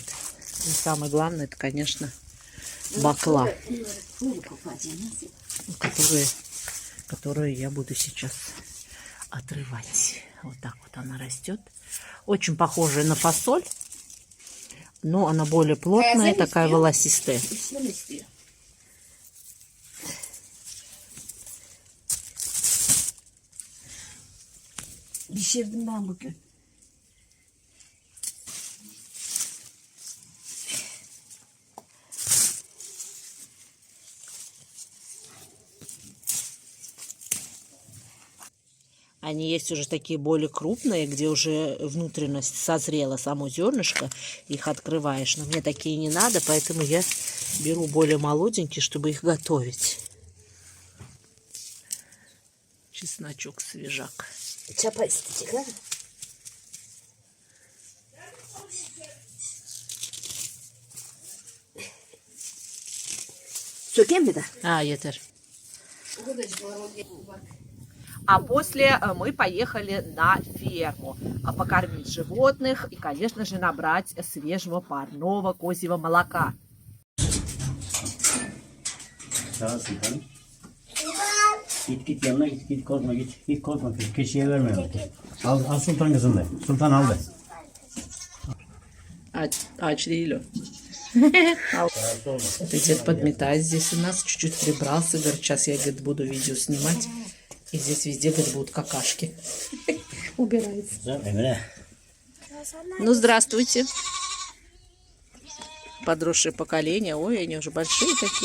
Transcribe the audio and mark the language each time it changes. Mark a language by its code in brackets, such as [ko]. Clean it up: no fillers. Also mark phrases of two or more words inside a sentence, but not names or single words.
[ru] И самое главное, это, конечно, бакла, которую я буду сейчас отрывать. Вот так вот она растет. Очень похожая на фасоль, но она более плотная, такая волосистая. [tr] Pişirdim ben bugün. [ru] Они есть уже такие более крупные, где уже внутренность созрела, само зернышко, их открываешь. Но мне такие не надо, поэтому я беру более молоденькие, чтобы их готовить. Чесночок, свежак. [tr] Çapa isteyecek ha? Sökeyim mi de? Етер. [ru] А после мы поехали на ферму покормить животных и, конечно же, набрать свежего парного козьего молока. [tr] Git yanına git korkma git korkma keçiye verme. Al Sultan kızım da. Sultan al da. Aç değil o. [ru] Это дед подметает здесь у нас, чуть-чуть прибрался, говорит, сейчас я, говорит, буду видео снимать, и здесь везде, говорит, будут какашки. Убирается. Ну, здравствуйте. Подросшее поколение, ой, они уже большие такие.